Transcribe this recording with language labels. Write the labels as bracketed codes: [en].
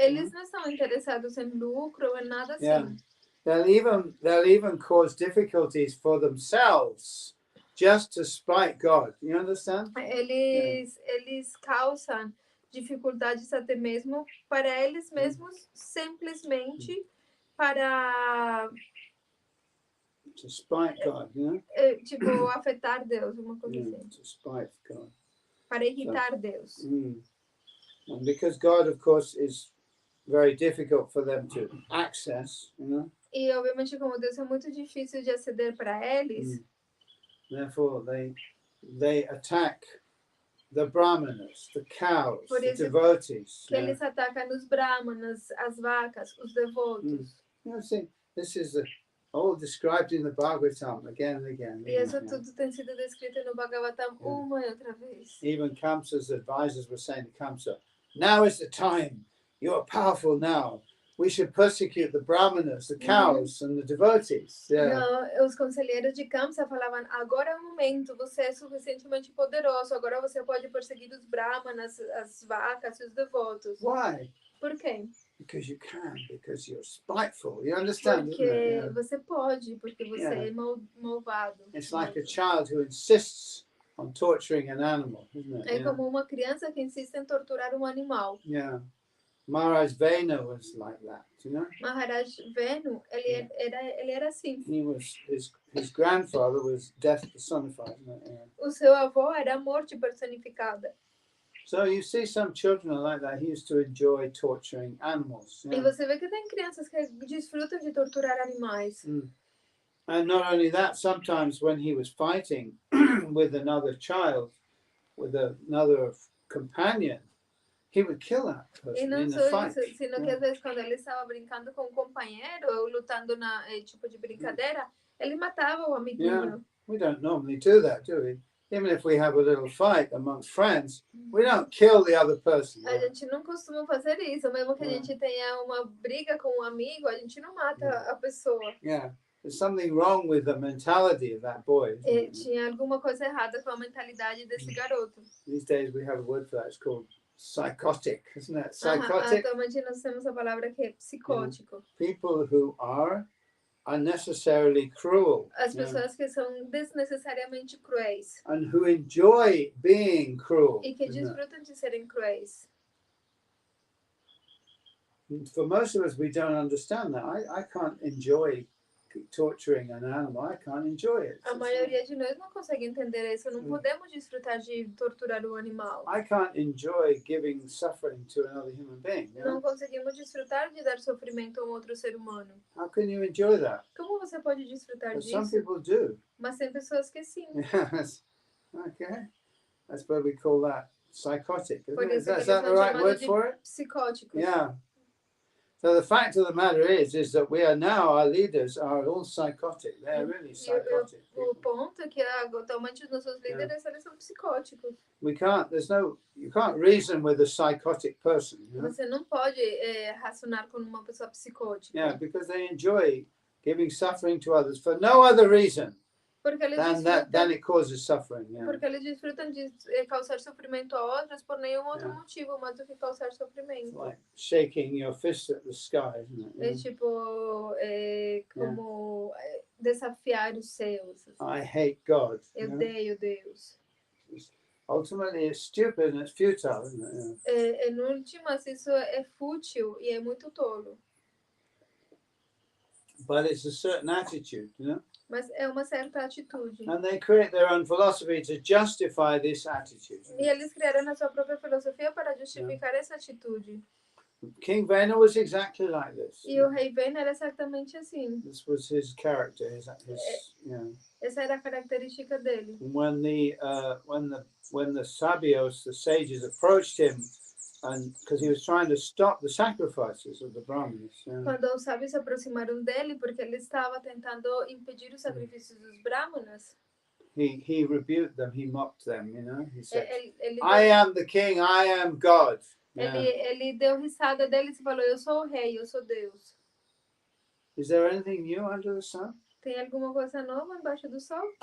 [pt] Eles não estão interessados em lucro ou em nada assim. [en] Yeah. They'll even cause difficulties for themselves just to spite God. You understand? [pt] Eles causam dificuldades até mesmo para eles mesmos, simplesmente para [en] To spite God, you know? [pt] tipo afetar Deus, uma coisa assim. [en] To spite God. [pt] Para irritar Deus. [en] And because God, of course, is very difficult for them to access, you know? [pt] E obviamente como Deus é muito difícil de aceder para eles. [en] Therefore, they attack the brahmanas, the cows, the devotees. [pt] Que eles atacam os brahmanas, as vacas, os devotos. [en] You know, see, this is all described in the Bhagavatam again and again. [pt] E isso tudo tem sido descrito no Bhagavatam uma e outra vez. [en] Even Kamsa's advisors were saying to Kamsa, now is the time. You are powerful now. We should persecute the brahmanas, the cows, and the devotees. Yeah. [pt] Não, os conselheiros de Kamsa falavam, agora é o momento, você é suficientemente poderoso, agora você pode perseguir os brahmanas, as vacas e os devotos. [en] Why? [pt] Por quê? [en] Because you can, because you're spiteful. You understand? [pt] Porque você pode, porque você é malvado. [en] It's like a child who insists on torturing an animal, isn't it? [pt] É como uma criança que insiste em torturar um animal. [en] Yeah. Maharaj Venu was like that, you know? [pt] Maharaj Venu, ele era assim. [en] He was his grandfather was death personified, isn't it? Yeah. [pt] O seu avô era a morte personificada. [en] So you see some children are like that. He used to enjoy torturing animals. [pt] E você vê que tem crianças que desfrutam de torturar animais. [en] And not only that, sometimes when he was fighting with another child, with another companion, he would kill that person in the fight. [pt] Isso, sino que às vezes quando ele estava brincando com um companheiro ou lutando na tipo de brincadeira, ele matava o amiguinho. [en] Yeah. We don't normally do that, do we? Even if we have a little fight amongst friends, we don't kill the other person. [pt] A gente não costuma fazer isso, mesmo que a gente tenha uma briga com um amigo, a gente não mata a pessoa. [en] Yeah. There's something wrong with the mentality of that boy. [pt] Tinha alguma coisa errada com a mentalidade desse garoto. [en] These days we have a word for that. It's called psychotic, isn't it? Psychotic. [pt] Atualmente nós temos a palavra que é psicótico. [en] People who are unnecessarily cruel. [pt] As pessoas que são desnecessariamente cruéis. [en] And who enjoy being cruel. [pt] E que desfrutam de serem cruéis. [en] For most of us, we don't understand that. I can't enjoy torturing an animal. I can't enjoy it. [pt] A maioria de nós não consegue entender isso. Não podemos desfrutar de torturar um animal. [en] I can't enjoy giving suffering to another human being. You know? [pt] Não conseguimos desfrutar de dar sofrimento a um outro ser humano. [en] How can you enjoy that? [pt] Como você pode desfrutar [en] But [pt] disso? [en] some people do. [pt] Mas tem pessoas que sim. [en] Yes. Okay. That's why we call that psychotic. [pt] Por [en] Isn't it? [pt] isso que [en] Is that the right word for it? [pt] Psicóticos. [en] Yeah. So the fact of the matter is that we are now, our leaders are all psychotic. They're really psychotic. [pt] O ponto é que atualmente os nossos líderes eles são psicóticos. [en] You can't reason with a psychotic person. You know? [pt] Você não pode racionar com uma pessoa psicótica. [en] Yeah, because they enjoy giving suffering to others for no other reason than it causes suffering. Yeah. [pt] Porque eles desfrutam de causar sofrimento a outros por nenhum outro motivo mais do que causar sofrimento. [en] It's like shaking your fist at the sky, isn't it? [pt] É tipo como desafiar os céus. Assim. [en] I hate God. [pt] Eu odeio Deus. [en] Ultimately, it's stupid and it's futile, isn't it? [pt] Em últimas, isso é fútil e é muito tolo. [en] But it's a certain attitude, you know. [pt] Mas é uma certa atitude. [en] And they create their own philosophy to justify this attitude. [pt] E eles criaram a sua própria filosofia para justificar essa atitude. [en] King Vena was exactly like this. [pt] E o rei Vena era exatamente assim. [en] This was his character. [pt] Essa era a característica dele. [en] When the sabios, the sages, approached him, and because he was trying to stop the sacrifices of the Brahmanes. [pt] Quando os sábios se aproximaram dele, porque ele estava tentando impedir os sacrifícios dos Brahmanas. [en] He rebuked them. He mocked them. He said, [pt] Ele [en] "I am the king. I am God." [pt] Ele deu risada deles e falou: eu sou o rei, eu sou Deus. [en] Is there anything new under the sun? [pt] Tem alguma coisa nova embaixo do sol?